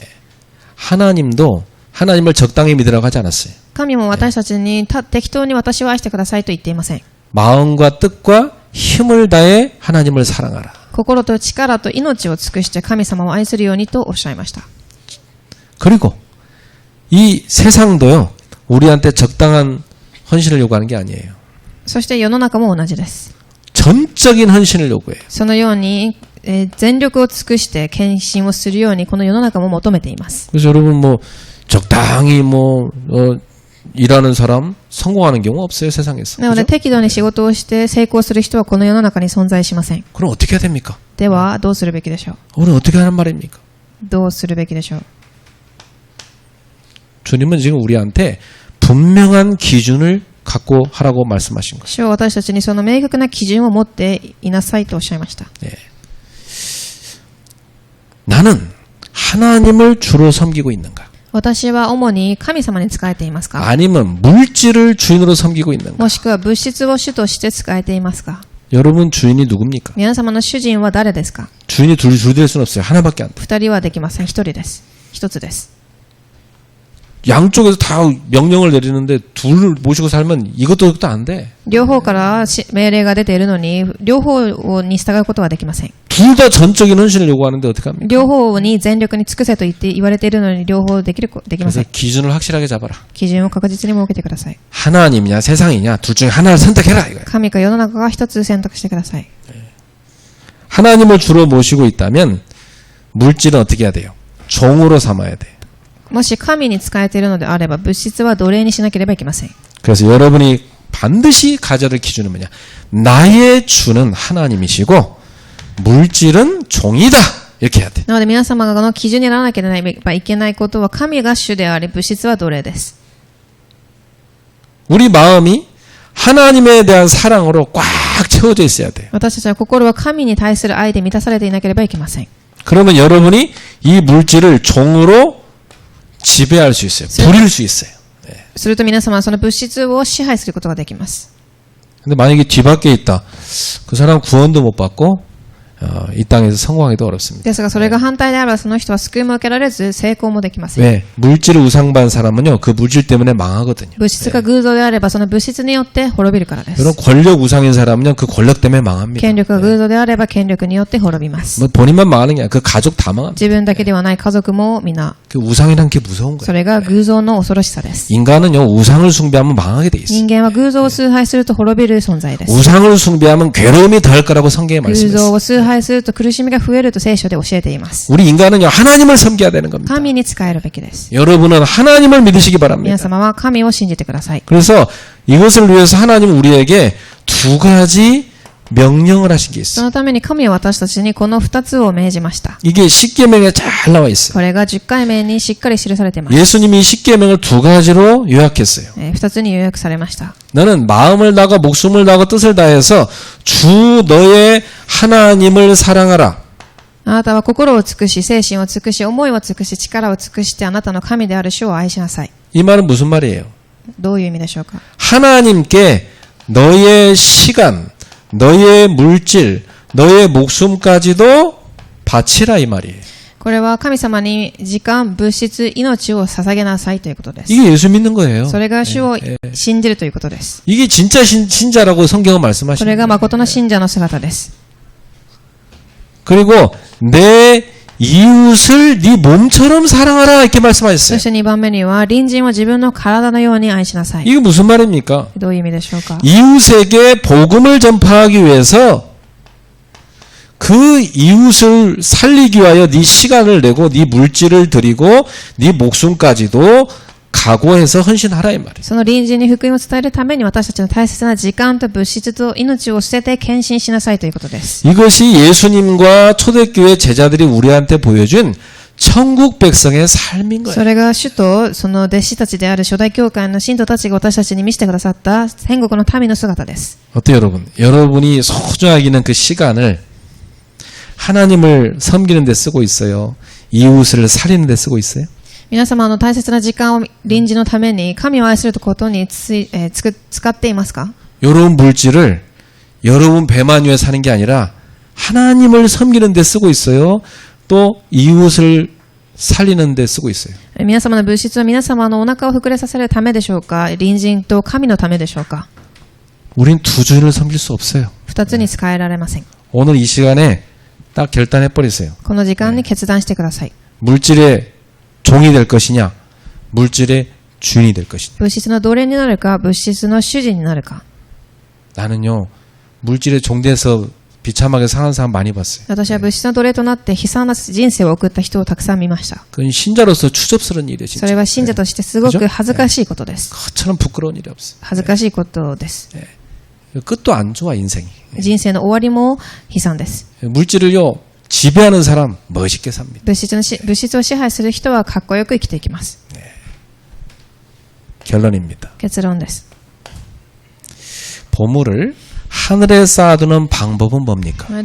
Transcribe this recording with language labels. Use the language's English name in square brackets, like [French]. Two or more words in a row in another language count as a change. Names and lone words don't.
[Korean] 하나님도 하나님을 적당히 믿으라고 하지 않았어요. [Japanese] 神も私たちに適当に私を愛してくださいと言っていません。 [Korean] 마음과 뜻과 힘을 다해 하나님을 사랑하라. [Japanese] 心と力と命を尽くして神様を愛するようにとおっしゃいました。 [Korean] 그리고 이 세상도요, 우리한테 적당한 헌신을 요구하는 게 아니에요. [Japanese] そして世の中も同じです。 [Korean] 전적인 헌신을 요구해요. [Japanese] そのように、全力を尽くして献身をするようにこの世の中も求めています。 [Korean] 그래서 여러분 뭐 적당히 일하는 사람 성공하는 경우 없어요, 세상에서. [Japanese] なので [Korean] 그죠? [Japanese] 適度に仕事をして成功する人はこの世の中に存在しません。 [Korean] 그럼 어떻게 해야 됩니까? [Japanese] ではどうするべきでしょう。 [Korean] 오늘 어떻게 하는 말입니까? [Japanese] どうするべきでしょう。 [Korean] 주님은 지금 우리한테 분명한 기준을 갖고 하라고 말씀하신 거예요. [Japanese] 主は私たちにその明確な基準を持っていなさいとおっしゃいました。 [Korean] 나는 하나님을 주로 섬기고 있는가? [Japanese] 私は主に神様に仕えていますか？ [Korean] 아니면 물질을 주인으로 섬기고 있는가? [Japanese] もしくは物質を主として仕えていますか？ [Korean] 여러분 주인이 누굽니까? [Japanese] 皆様の主人は誰ですか？ [Korean] 주인이 둘 될 수는 없어요. 하나밖에 안 돼. [Japanese] 二人はできません。一人です。一つです。 [Korean] 양쪽에서 다 명령을 내리는데 둘을 모시고 살면 이것도 안 돼. [Japanese] 両方から命令が出ているのに両方に従うことはできません。 [Korean] 둘 다 전적인 헌신을 요구하는데 어떻게 합니까? [Japanese] 両方に全力に尽くせと言われているのに両方できま [Korean] 그래서 [Japanese] せん。 [Korean] 기준을 확실하게 잡아라. [Japanese] 基準を確実に設けてください。 [Korean] 하나님이냐 세상이냐 둘 중에 하나를 선택해라 이거예요. [Japanese] 神か世の中が一つ選択してください。 [Korean] 하나님을 주로 모시고 있다면 물질은 어떻게 해야 돼요? 종으로 삼아야 돼요. [Japanese] もし神に仕えているのであれば物質は奴隷にしなければいけません。 [Korean] 그래서 여러분이 반드시 가져야 될 기준은 뭐냐? 나의 주는 하나님이시고 물질은 종이다. 이렇게 해야 돼. [Japanese] なので皆様がこの基準にならなければいけないことは神が主であり物質は奴隷です。 [Korean] 우리 마음이 하나님에 대한 사랑으로 꽉 채워져 있어야 돼요. [Japanese] 私たちは心は神に対する愛で満たされていなければいけません。 [Korean] 그러면 여러분이 이 물질을 종으로 지배할 수 있어요. 부릴 수 있어요. [Japanese] すると皆様はその物質を支配することができます。 [Korean] 근데 만약에 뒤밖에 있다. 그 사람 구원도 못 받고 이 땅에서 성공하기도 어렵습니다. [Japanese] ですが、それが反対であれば、その人は救いも受けられず、成功もできません。 [Korean] 왜? 물질을 우상받은 사람은요, 그 물질 때문에 망하거든요. [Japanese] 物質が偶像であれば、その物質によって滅びるからで [Korean] 이런 [Japanese] す。 [Korean] 권력 우상인 사람은요, 그 권력 때문에 망합니다. [Japanese] 権力が偶像であれば、権力によって滅びます。 [Korean] 뭐 본인만 망하는 게 아니라 그 가족 다 망합니다. [Japanese] 自分だけではない家族も皆、 [Korean] 그 우상이란 게 무서운 [Japanese] そ [Korean] 거예요. [Japanese] れが偶像の恐ろしさです。 [Korean] 인간은요, 우상을 숭배하면 망하게 돼 있어요. [Japanese] 人間は偶像を崇拝すると滅びる存在です。 [Korean] 우상을 숭배하면 괴로움이 더할 거라고 성경에 [Japanese] 偶 [Korean] 말씀했어요. [Japanese] 像を崇拝すると苦しみが増えると聖書で教えています。 [Korean] 우리 인간은요, 하나님을 섬겨야 되는 겁니다. [Japanese] 神に仕えるべきです。 [Korean] 여러분은 하나님을 믿으시기 [Japanese] 皆 [Korean] 바랍니다. [Japanese] 様は神を信じてください。 [Korean] 그래서 이것을 위해서 하나님은 우리에게 두 가지 명령을 하신 게 [Japanese] そ [Korean] 있어요. [Japanese] のために神は私たちにこの2つを命じました。 [Korean] 이게 십계명에 잘 나와 있어요. [Japanese] これが10回目にしっかり記されています。 [Korean] 예수님이 십계명을 두 가지로 요약했어요. [Japanese] 2 つに要約されました。 [Korean] 너는 마음을 다하고 목숨을 다하고 뜻을 다해서 주 너의 하나님을 사랑하라. [Japanese] あなたは心を尽くし、精神を尽くし、思いを尽くし、力を尽くしてあなたの神である主を愛しなさい。 [Korean] 이 말은 무슨 말이에요? [Japanese] どういう意味でしょうか。 [Korean] 하나님께 너의 시간, 너의 물질, 너의 목숨까지도 바치라 이 말이에요. [Japanese] これは神様に時間、物質、命を捧げなさいということです。 [Korean] 이게 예수 믿는 거예요. [Japanese] それが主を信じるということです。 [Korean] 이게 진짜 신자라고 성경은 [Japanese] それ [Korean] 말씀하십니다. [Japanese] が誠の信者の姿です。 [Korean] 그리고 내 이웃을 네 몸처럼 사랑하라 이렇게 [Japanese] そ [Korean] 말씀하셨어요. [Japanese] して2番目には、隣人を自分の体のように愛しなさい。 [Korean] 이게 무슨 말입니까? [Japanese] どういう意味でしょうか。 [Korean] 이웃에게 복음을 전파하기 위해서 그 이웃을 살리기 위하여 네 시간을 내고 네 물질을 드리고 네 목숨까지도 각오해서 헌신하라 이 말이에요. [Japanese] その隣人に福音を伝えるために私たちの大切な時間と物質と命を捨てて献身しなさいということです。 [Korean] 이것이 예수님과 초대교회 제자들이 우리한테 보여준 천국 백성의 삶인 거예요. [Japanese] それが主とその弟子たちである初代教会の信徒たちが私たちに見せてくださった天国の民の姿です。 [Korean] 어때요 여러분? 여러분이 소중하게 있는 그 시간을 하나님을 섬기는 데 쓰고 있어요? 이웃을 살리는 데 쓰고 있어요? [Japanese] 皆様の大切な時間を隣人のために神を愛することに使っていますか？ [Korean] 여러분 물질을 여러분 배만 위해 사는 게 아니라 하나님을 섬기는 데 쓰고 있어요? 또 이웃을 살리는 데 쓰고 있어요? [Japanese] 皆様の物質は皆様のお腹を膨れさせるためでしょうか？隣人と神のためでしょうか？ [Korean] 우린 두 주인을 섬길 수 없어요. [Japanese] 二つに使えられません。 [Korean] 오늘 이 시간에 딱 결단해 버리세요. [Japanese] この時間に決断してください。 [Korean] 물질의 종이 될 것이냐, 물질의 주인이 될 것이냐. [Japanese] 物質の奴隷になるか、物質の主人になるか。 [Korean] 나는요, 물질의 종돼서 비참하게 사는 사람 많이 봤어요. [Japanese] 私は物質の奴隷となって悲惨な人生を送った人をたくさん見ました。 [Korean] 그건 신자로서 추접스러운 일이에요, [Japanese] そ [Korean] 진짜. [Japanese] れは信者としてすごく恥ずかしいことです。 [Korean] 그처럼 부끄러운 일이 없어요. [Japanese] 恥ずかしいことです。 [Korean] 끝도 안 좋아, 인생이. [Japanese] 人生の終わりも悲惨です。 [Korean] 물질을요, 지배하는 사람 멋있게 삽니다. [Japanese] 物質を支配する人はかっこよく生きていきます。 [Korean] 결론입니다. [Japanese] 結論です。 [Korean] 보물을 하늘에 쌓아두는 방법은 뭡니까?